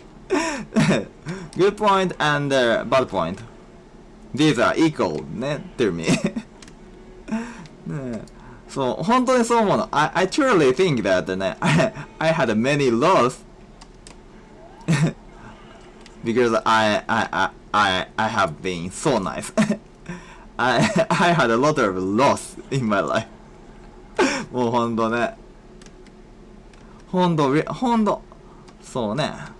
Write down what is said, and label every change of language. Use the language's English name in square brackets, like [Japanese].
[English] Good point and bad point. These are equal ね to me. [Japanese] ね、そう本当にそう思うの。 [English] I truly think that ねI had many loss because I have been so nice. I had a lot of loss in my life. [Japanese] もう本当ね。本当そうね。